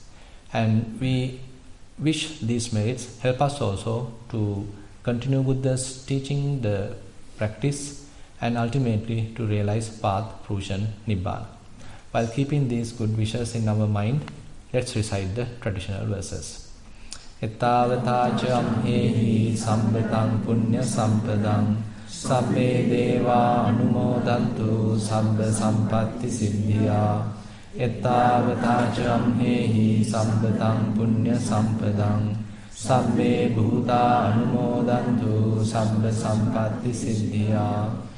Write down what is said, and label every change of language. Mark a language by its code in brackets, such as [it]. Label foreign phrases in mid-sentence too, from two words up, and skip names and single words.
[en] And we wish these merits help us also to continue Buddha's teaching, the practice, and ultimately to realize path, fruition, Nibbana. While keeping these good wishes in our mind, let's recite the traditional verses. [pi] Ettavatācam hehi sambetang punya sampadang sabbe deva anumodantu sabba sampatti siddhya. Ettavatācam hehi sambetang punya sampadang sabbe bhuta anumodantu sabba sampatti siddhya.